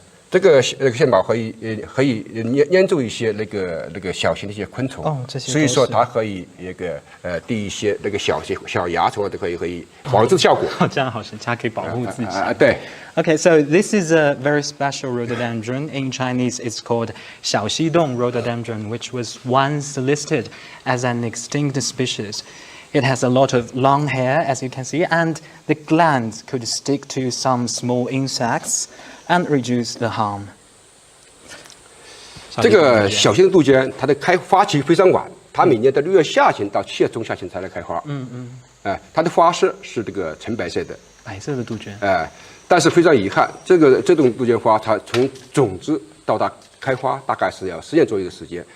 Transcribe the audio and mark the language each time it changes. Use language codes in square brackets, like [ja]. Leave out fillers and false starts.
[zh] 这个线毛可以粘住一些那个小型的一些昆虫，这些都是所以说它可以滴一些那个小蚜虫都可以防治效果。这样好神奇，它可以保护自己。对。 [en] Okay, so this is a very special rhododendron. In Chinese, it's called Shidon rhododendron, which was once listed as an extinct species. It has a lot of long hair, as you can see, and the glands could stick to some small insects and reduce the harm. [zh] 这个小型的杜鹃，它的开花期非常晚，它每年的6月下旬到7月中下旬才来开花。它的花色是这个纯白色的。白色的杜鹃。但是非常遗憾，这种杜鹃花，它从种子到它开花大概是要10年左右的时间。